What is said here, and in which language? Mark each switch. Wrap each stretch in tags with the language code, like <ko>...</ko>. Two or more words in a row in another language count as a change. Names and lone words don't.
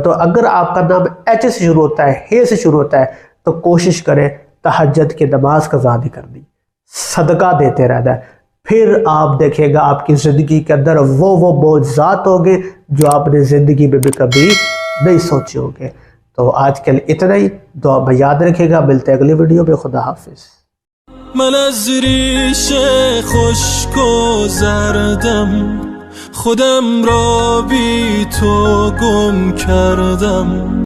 <ur>تو اگر آپ کا نام ایچ سے شروع ہوتا ہے، ہے سے شروع ہوتا ہے، تو کوشش کریں تہجد کی نماز قضا نہیں کرنی، صدقہ دیتے رہنا ہے. پھر آپ دیکھے گا آپ کی زندگی کے اندر وہ معجزات ہوں گے جو آپ نے زندگی میں بھی کبھی نہیں سوچے ہوں گے. تو آج کے لیے اتنا ہی، دعا میں یاد رکھیے گا۔ ملتے ہیں اگلی ویڈیو میں. خدا حافظ.</ur> <fa>من از ریش خشک گذردم، خودم را بی تو گم کردم.</fa>